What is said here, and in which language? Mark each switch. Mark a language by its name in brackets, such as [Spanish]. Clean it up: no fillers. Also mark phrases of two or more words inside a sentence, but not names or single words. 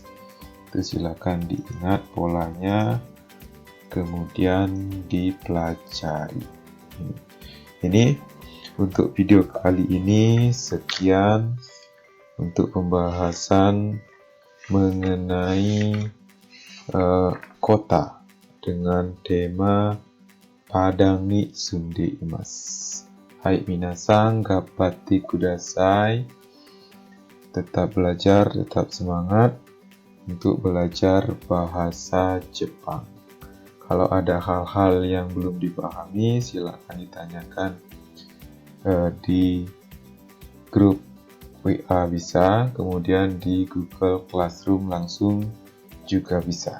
[Indonesian] Itu silakan diingat polanya, kemudian dipelajari. Ini untuk video kali ini sekian untuk pembahasan mengenai kota dengan tema [Japanese] パダンに住んでいます. はい、皆さん、頑張ってください. [Indonesian] Tetap belajar, tetap semangat untuk belajar bahasa Jepang. Kalau ada hal-hal yang belum dipahami, silakan ditanyakan di grup WA bisa, kemudian di Google Classroom langsung juga bisa.